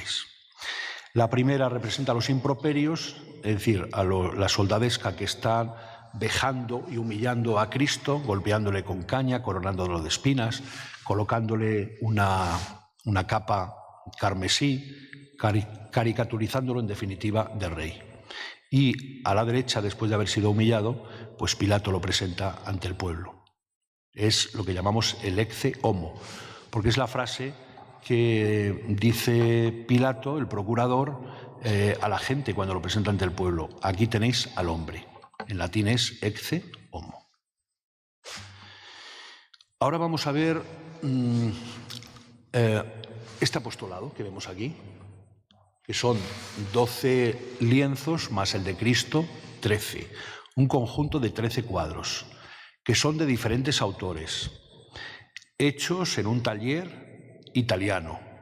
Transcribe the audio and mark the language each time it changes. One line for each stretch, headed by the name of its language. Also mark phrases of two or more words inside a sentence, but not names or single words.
Spanish: La primera representa a los improperios, es decir, a la soldadesca que está vejando y humillando a Cristo, golpeándole con caña, coronándolo de espinas, colocándole una capa carmesí, caricaturizándolo en definitiva de rey. Y a la derecha, después de haber sido humillado, pues Pilato lo presenta ante el pueblo. Es lo que llamamos el
Latin: ecce homo,
Spanish: porque es la frase que dice Pilato, el procurador, a la gente cuando lo presenta ante el pueblo. Aquí tenéis al hombre. En latín es
Latin: ecce homo.
Spanish: Ahora vamos a ver este apostolado que vemos aquí, que son 12 lienzos más el de Cristo, 13. Un conjunto de 13 cuadros, que son de diferentes autores, hechos en un taller italiano.